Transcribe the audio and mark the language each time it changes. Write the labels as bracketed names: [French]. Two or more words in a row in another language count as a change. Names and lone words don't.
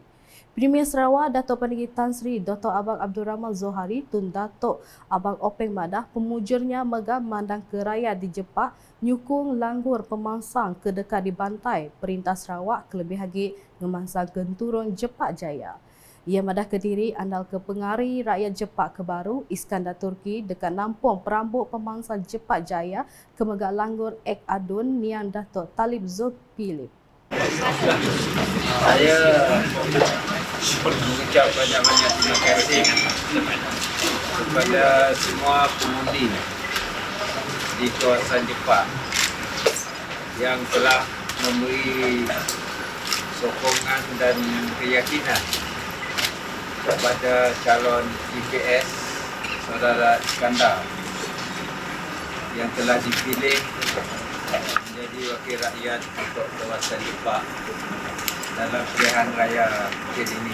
[Iban] Premier Sarawak Datuk Patinggi Tan Sri Dr. Abang Abdul Rahman Zohari Tun Datuk Abang Openg Madah pemujurnya megah mandang ke rakyat di Jepak nyukung langgur pemansang ke dekat di bantai perintah Sarawak kelebih lagi ngemansang genturun Jepak Jaya. Ia madah ke diri andal ke pengari rakyat Jepak Kebaru Iskandar Turki dekat nampung perambut pemansang Jepak Jaya ke megak langgur Ek Adun Niang Datuk Talib Zulkifli. [Malay] Saya mengucap banyak-banyak terima kasih kepada semua pengundi di kawasan Jepak yang telah memberi sokongan dan keyakinan kepada calon GPS Saudara Iskandar yang telah dipilih menjadi wakil rakyat untuk kawasan Jepak dalam pilihan raya kali ini.